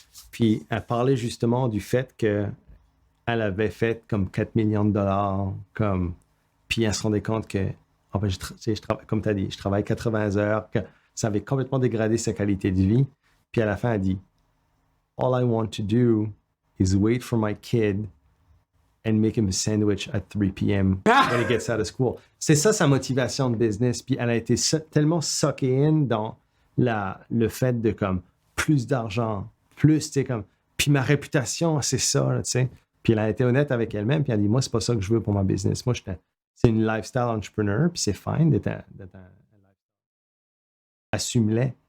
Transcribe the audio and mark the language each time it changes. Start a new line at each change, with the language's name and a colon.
French: Puis elle parlait justement du fait qu'elle avait fait comme 4 millions de dollars, puis elle se rendait compte que comme tu as dit, je travaille 80 heures, que ça avait complètement dégradé sa qualité de vie. Puis à la fin, elle dit
English: All I want to do is wait for my kid and make him a sandwich at 3 p.m. when he gets out of school.
French: C'est ça sa motivation de business. Puis elle a été tellement suckée in dans le fait de comme plus d'argent, plus, tu sais, comme. Puis ma réputation, c'est ça, tu sais. Puis elle a été honnête avec elle-même, puis elle a dit moi, c'est pas ça que je veux pour ma business. Moi, c'est une lifestyle entrepreneur, puis c'est fine d'être un assume-les.